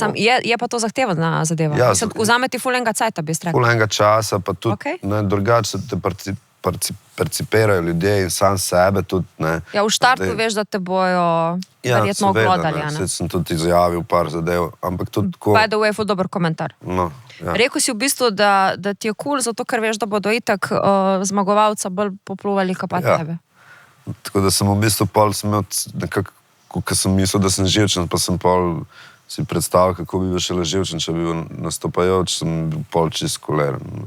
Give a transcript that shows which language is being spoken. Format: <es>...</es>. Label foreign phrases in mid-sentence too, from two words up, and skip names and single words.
<sl>Je pa to zahtevna zadeva. Ja, vzame ti ful enega cajta, bi strekal. Ful enega časa, pa tudi drugače se te percipirajo ljudje in sam sebe tudi, ne. Ja, v štartu veš, da te bojo verjetno oglodali, ne. Sedaj sem tudi izjavil par zadev, ampak tudi tako.</sl> <en>By the way,</en> <sl>ful dober komentar. No, ja. Rekel si v bistvu, da ti je cool, zato ker veš, da bodo itak zmagovalca bolj popluvali, kot pa tebe. Tako da sem v bistvu pol sem imel nekako ko sem mislil, da sem živčen, pa sem pol si predstavljal, kako bi bil šele živčen, če bi bil nastopajoč, sem bil pol čist koleren.</sl>